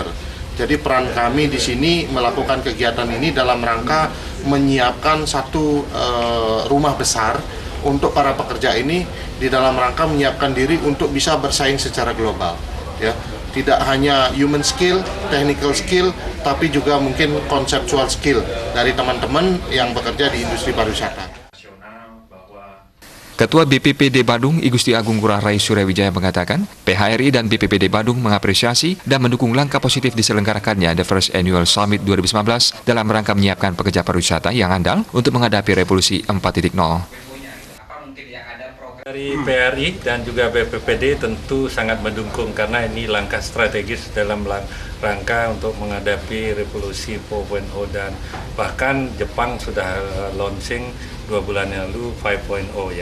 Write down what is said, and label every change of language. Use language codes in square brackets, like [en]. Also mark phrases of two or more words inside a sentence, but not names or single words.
[id] Jadi peran kami di sini melakukan kegiatan ini dalam rangka menyiapkan satu rumah besar untuk para pekerja ini, di dalam rangka menyiapkan diri untuk bisa bersaing secara global. Ya, tidak hanya [en] human skill, technical skill, [id] tapi juga mungkin [en] conceptual skill [id] dari teman-teman yang bekerja di industri pariwisata. Ketua BPPD Badung, I Gusti Agung Ngurah Rai Suryawijaya mengatakan, PHRI dan BPPD Badung mengapresiasi dan mendukung langkah positif diselenggarakannya The First Annual Summit 2019 dalam rangka menyiapkan pekerja pariwisata yang andal untuk menghadapi revolusi 4.0. Dari PHRI dan juga BPPD tentu sangat mendukung karena ini langkah strategis dalam rangka untuk menghadapi revolusi 4.0 dan bahkan Jepang sudah launching 2 bulan yang lalu 5.0 ya.